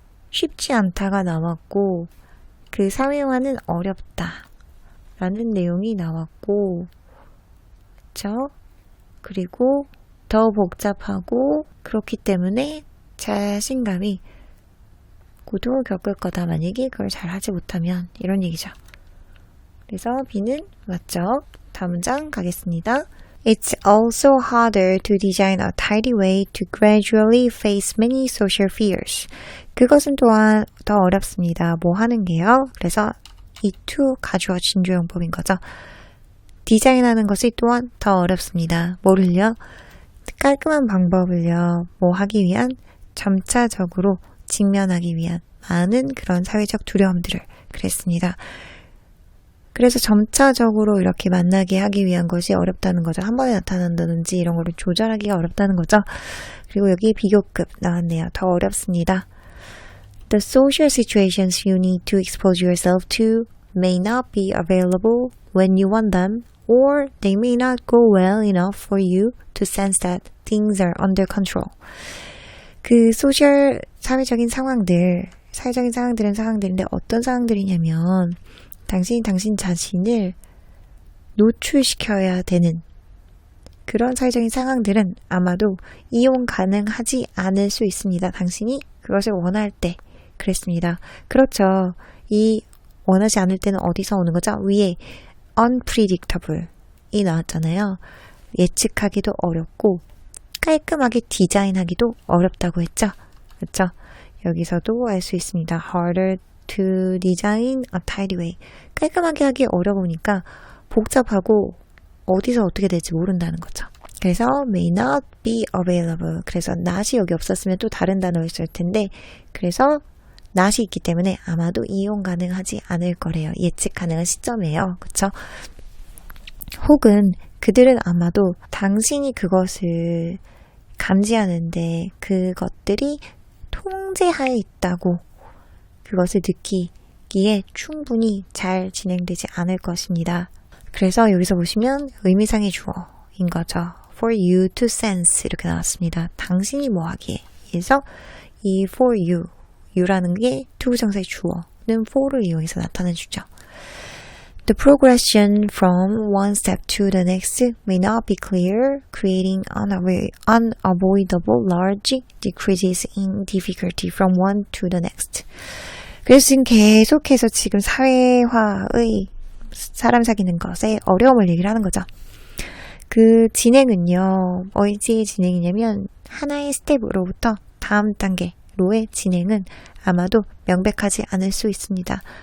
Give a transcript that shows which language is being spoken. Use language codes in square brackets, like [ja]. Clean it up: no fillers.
[ko] 쉽지 않다가 나왔고 그 사회화는 어렵다 라는 내용이 나왔고 그쵸? 그리고 더 복잡하고 그렇기 때문에 자신감이 고통을 겪을 거다 만약에 그걸 잘 하지 못하면 이런 얘기죠. 그래서 B는 맞죠? 다음 문장 가겠습니다. [en] It's also harder to design a tidy way to gradually face many social fears. [ko] 그것은 또한 더 어렵습니다. 뭐 하는 게요? 그래서 이 to 가주어 진조용법인 거죠. 디자인하는 것이 또한 더 어렵습니다. 뭐를요? 깔끔한 방법을요. 뭐 하기 위한 점차적으로 직면하기 위한 많은 그런 사회적 두려움들을 그랬습니다. 그래서 점차적으로 이렇게 만나게 하기 위한 것이 어렵다는 거죠. 한 번에 나타난다든지 이런 거를 조절하기가 어렵다는 거죠. 그리고 여기 비교급 나왔네요. 더 어렵습니다. [en] The social situations you need to expose yourself to may not be available when you want them, or they may not go well enough for you to sense that things are under control. [ko] 그 사회적인 상황들은 상황들인데 어떤 상황들이냐면 당신이 당신 자신을 노출시켜야 되는 그런 사회적인 상황들은 아마도 이용 가능하지 않을 수 있습니다. 당신이 그것을 원할 때 그랬습니다. 그렇죠. 이 원하지 않을 때는 어디서 오는 거죠? 위에 unpredictable이 나왔잖아요. 예측하기도 어렵고 깔끔하게 디자인하기도 어렵다고 했죠. 그렇죠? 여기서도 알 수 있습니다. [en] harder to design a tidy way. [ko] 깔끔하게 하기 어려우니까 복잡하고 어디서 어떻게 될지 모른다는 거죠. 그래서 [en] may not be available. [ko] 그래서 not이 여기 없었으면 또 다른 단어였을 텐데 그래서 not이 있기 때문에 아마도 이용 가능하지 않을 거래요. 예측 가능한 시점이에요. 그렇죠? 혹은 그들은 아마도 당신이 그것을 감지하는데 그것들이 통제하에 있다고 그것을 느끼기에 충분히 잘 진행되지 않을 것입니다. 그래서 여기서 보시면 의미상의 주어인 거죠. [en] For you to sense [ko] 이렇게 나왔습니다. 당신이 뭐 하기에. 그래서 이 [en] for you, you [ko] 라는 게 투부정사의 주어는 for를 이용해서 나타내 주죠. [en] The progression from one step to the next may not be clear, creating unavoidable large decreases in difficulty from one to the next. [ko] 그래서 지금 계속해서 지금 사회화의 사람 사귀는 것에 어려움을 얘기를 하는 거죠. 그 진행은요, 어디의 진행이냐면 하나의 스텝으로부터 다음 단계로의 진행은 아마도 명백하지 않을 수 있습니다.